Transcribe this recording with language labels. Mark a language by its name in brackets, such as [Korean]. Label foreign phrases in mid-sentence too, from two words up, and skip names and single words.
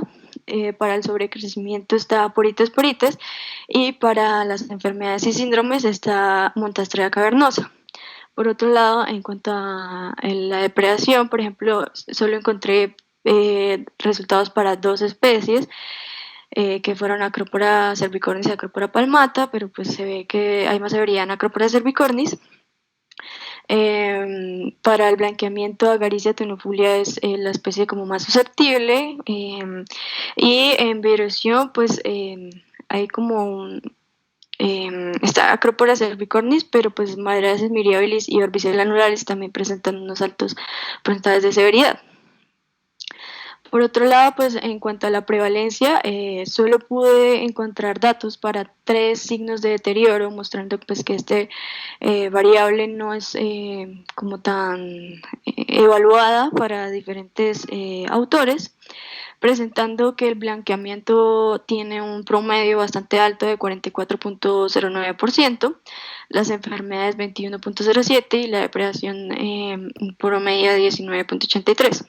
[Spanish] Para el sobrecrecimiento está Porites porites y para las enfermedades y síndromes está Montastrella cavernosa. Por otro lado, en cuanto a la depredación, por ejemplo, solo encontré resultados para 2 especies, que fueron Acropora cervicornis y Acropora palmata, pero pues se ve que hay más severidad en Acropora cervicornis. Para el blanqueamiento, Agaricia tenufolia es la especie como más susceptible, y en vibración pues hay como está Acropora cervicornis, pero pues Madreasis miriabilis y Orbicella anularis también presentan unos altos porcentajes de severidad. Por otro lado, pues en cuanto a la prevalencia, solo pude encontrar datos para 3 signos de deterioro, mostrando pues que este variable no es como tan evaluada para diferentes autores, presentando que el blanqueamiento tiene un promedio bastante alto de 44.09%, las enfermedades 21.07% y la depredación un promedio de 19.83%.